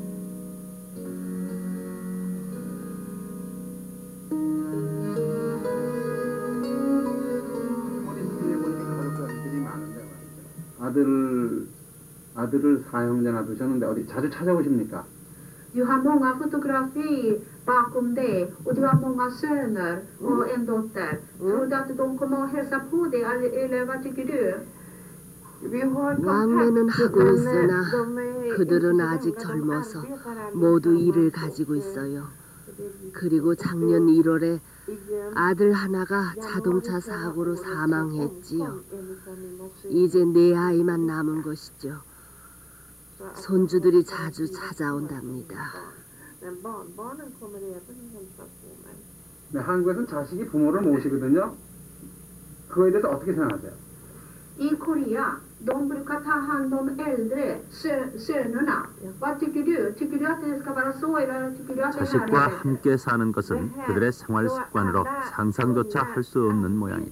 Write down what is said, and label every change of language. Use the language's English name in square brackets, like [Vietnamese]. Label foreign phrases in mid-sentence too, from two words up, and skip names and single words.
[Korean] 아들을 사형제 놔두셨는데 어디 자주 찾아오십니까? [Swedish] Du har många fotografier bakom dig och du har många söner och en dotter. Tror du att de kommer att hälsa på dig eller vad tycker du? [Korean] 왕래는 하고 있으나 그들은 아직 젊어서 모두 일을 가지고 있어요. 그리고 작년 1월에 아들 하나가 자동차 사고로 사망했지요. 이제 내 아이만 남은 것이죠. 손주들이 자주 찾아온답니다. 네, 한국에서는 자식이 부모를 모시거든요. 그거에 대해서 어떻게 생각하세요? [Swedish] I Korea, de brukar ta hand om äldre sönerna. Vad tycker du? Tycker du att det ska vara så eller tycker du att det här [Korean] 자식과 [Swedish] är bättre? [Korean] 함께 사는 것은 그들의 생활 습관으로 상상조차 할 수 없는 모양이다.